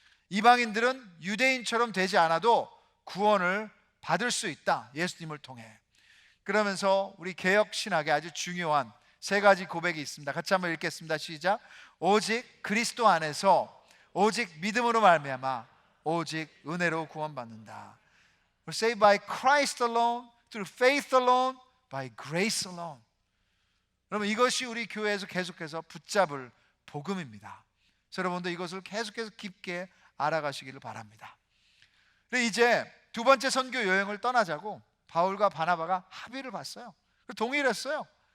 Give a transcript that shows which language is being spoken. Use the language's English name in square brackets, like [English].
[Korean] 이방인들은 유대인처럼 되지 않아도 구원을 받을 수 있다, 예수님을 통해. 그러면서 우리 개혁 신학에 아주 중요한 세 가지 고백이 있습니다. 같이 한번 읽겠습니다. 시작. 오직 그리스도 안에서 오직 믿음으로 말미암아 오직 은혜로 구원받는다. [English] We're saved by Christ alone, through faith alone, by grace alone. [Korean] 여러분 이것이 우리 교회에서 계속해서 붙잡을 복음입니다. 그래서 여러분도 이것을 계속해서 깊게 알아가시기를 바랍니다. 이제 두 번째 선교 여행을 떠나자고 바울과 바나바가 합의를 봤어요. 동의를 했어요.